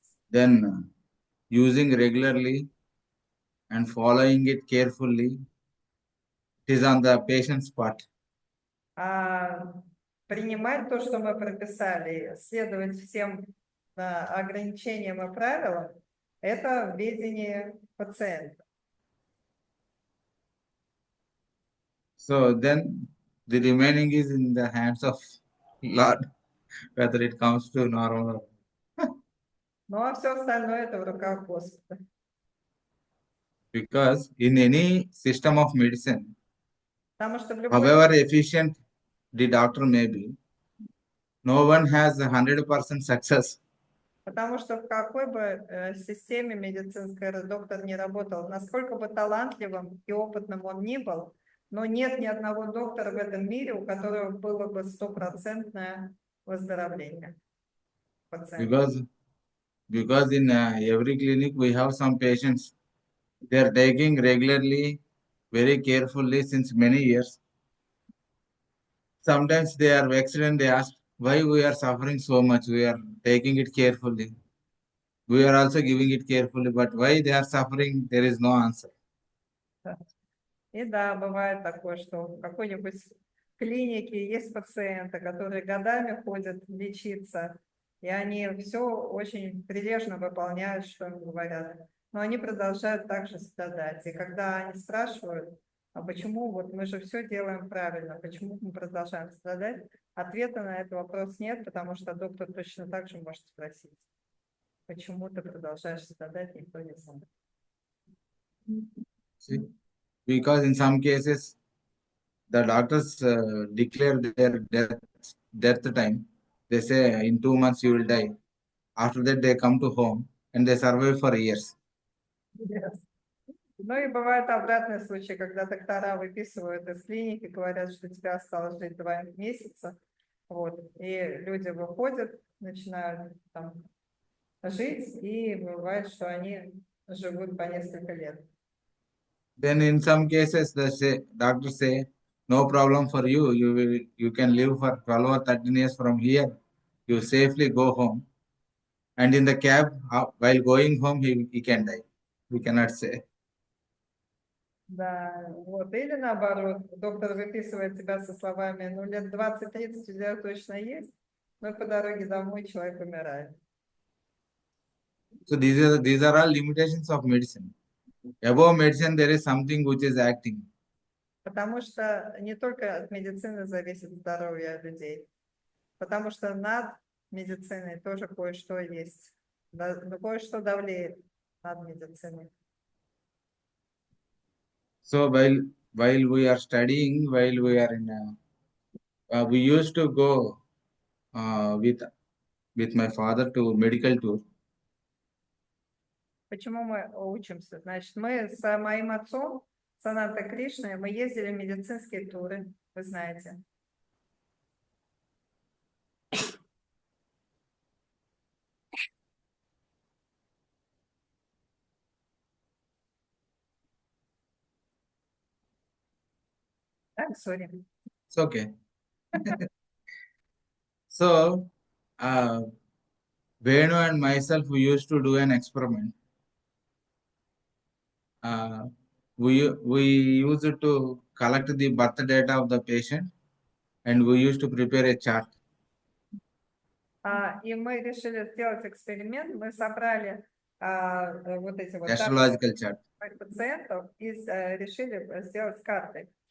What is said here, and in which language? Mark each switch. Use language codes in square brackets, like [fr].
[en] Then using regularly and following it carefully, it is on the patient's part. [ru] Принимать то, что мы прописали, следовать всем ограничениям и правилам, это в видении пациента. [en] So then the remaining is in the hands of Lord, whether it comes to normal. [ru] Ну, а все остальное это в руках Господа. [en] Because in any system of medicine, [ru] Потому что в любой, [en] however efficient the doctor may be, no one has 100% success. [ru] потому что в какой бы системе медицинской доктор не работал, насколько бы талантливым и опытным он ни был, но нет ни одного доктора в этом мире, у которого было бы 100% выздоровление пациента. [en] Because in every clinic we have some patients, they are taking regularly, very carefully since many years. Sometimes they are vexed and they ask why we are suffering so much. We are taking it carefully. We are also giving it carefully, but why they are suffering, there is no answer. [ru] И да, бывает такое, что в какой-нибудь клинике есть пациенты, которые годами ходят лечиться, и они все очень прилежно выполняют, что им говорят, но они продолжают также страдать. И когда они спрашивают, а почему вот мы же все делаем правильно, почему мы продолжаем страдать, ответа на этот вопрос нет, потому что доктор точно так же может спросить, почему ты продолжаешь страдать, никто не знает. [en] See? Because in some cases, the doctors declare their death time. They say in 2 months you will die. After that, they come to home and they survive for years. Yes. [ru] Ну и бывают обратные случаи, когда доктора выписывают из клиники, говорят, что тебе осталось жить 2 месяца. Вот. И люди выходят, начинают там жить, и бывает, что они живут по несколько лет. [en] Then in some cases, the doctors say, no problem for you. You can live for 12 or 13 years from here. You safely go home. And in the cab, while going home, he can die. We cannot say. [ru] Да, вот. Или наоборот, доктор выписывает тебя со словами, ну лет 20-30 у тебя точно есть, но по дороге домой человек умирает. [en] So these are all limitations of medicine. Above medicine, there is something which is acting. [ru] Потому что не только от медицины зависит здоровье людей, потому что над медициной тоже кое-что есть, кое-что давлеет над медициной. [en] So while we are studying, while we are in, we used to go with my father to medical tour. [ru] Почему мы учимся? Значит, мы с моим отцом, Сананта Кришной, мы ездили в медицинские туры, вы знаете. [en] I'm sorry. It's okay. So Venu and myself, we used to do an experiment. We used to collect the birth data of the patient and we used to prepare a chart. [ru] И мы решили сделать эксперимент. Мы собрали вот эти вот [en] astrological chart. [ru] пациентов и решили сделать карты.